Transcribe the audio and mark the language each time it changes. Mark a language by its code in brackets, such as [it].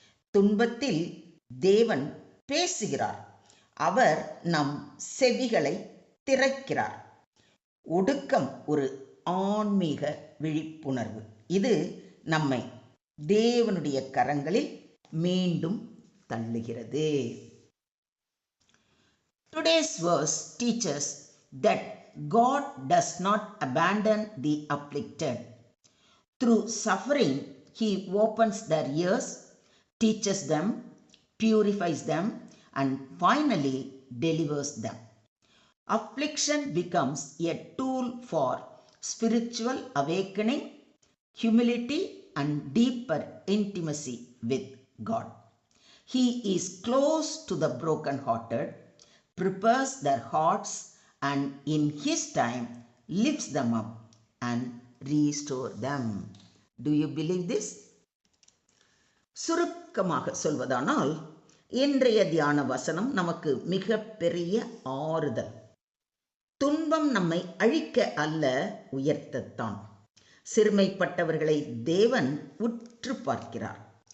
[ta] துன்பத்தில் தேவன் பேசுகிறார். அவர் நம் செவிகளை திறக்கிறார். ஒடுக்கம் ஒரு ஆன்மீக விழிப்புணர்வு. இது நம்மை தேவனுடைய கரங்களில் மீண்டும் தள்ளுகிறது. [en] Today's verse teaches that God does not abandon the afflicted. Through suffering, He opens their ears, teaches them, purifies them, and finally delivers them. Affliction becomes a tool for spiritual awakening, humility, and deeper intimacy with God. He is close to the brokenhearted, prepares their hearts, and in His time lifts them up and restores them. Do you believe this? [ta] சுருக்கமாக சொல்வதானால், இன்றைய தியான வசனம் நமக்கு மிக பெரிய ஆறுதல். துன்பம் நம்மை அழிக்க அல்ல, உயர்த்தத்தான். சிறுமைப்பட்டவர்களை தேவன் உற்று பார்க்கிறார்.